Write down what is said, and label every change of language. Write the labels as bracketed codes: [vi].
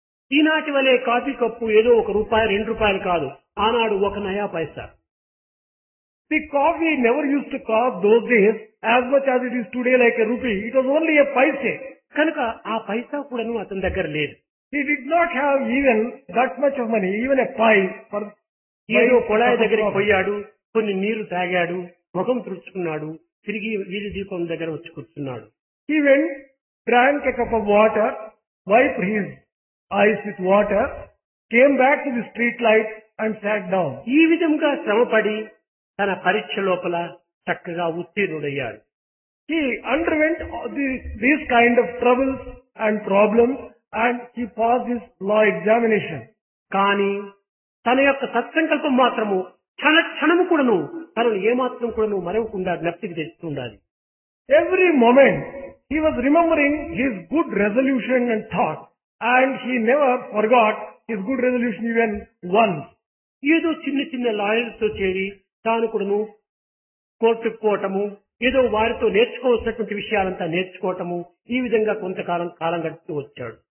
[te] ఈనాటి వలె coffee cup ఏదో ₹1 ₹2 కాదు, ఆనాడు 1 నయా పైసా. [en] The coffee never used to cost those days as much as it is today, like a rupee. It was only a paise. [te] కనుక ఆ పైసా కూడాను అతని దగ్గర లేదు. [en] He did not have even that much of money, even a pie for [te] ఏదో కొళాయి దగ్గరికి పోయాడు, కొన్ని నీళ్లు తాగాడు, ముఖం తుడుచుకున్నాడు, తిరిగి వీధి దీపం దగ్గర వచ్చి కూర్చున్నాడు. [en] He went, drank a cup of water, wiped his eyes with water, came back to the street light and sat down. [te] ఈ విధంగా శ్రమపడి తన పరీక్ష లోపల చక్కగా ఉత్తీర్ణుడయ్యాడు. [en] He underwent these kind of troubles and problems and he passed his law examination. [te] కానీ తన యొక్క సత్సంకల్పం మాత్రము క్షణము కూడాను తనను ఏమాత్రం కూడాను మరవకుండా జ్ఞప్తికి తెస్తుండాలి. [en] Every moment he was remembering his good resolution and thought, and he never forgot his good resolution even once. [te] ఏదో చిన్న చిన్న లాయర్లతో చేరి తాను కూడాను కోర్టుకు పోవటము, ఏదో వారితో నేర్చుకోవాల్సినటువంటి విషయాలంతా నేర్చుకోవటము, ఈ విధంగా కాలం గడుపుతూ వచ్చాడు.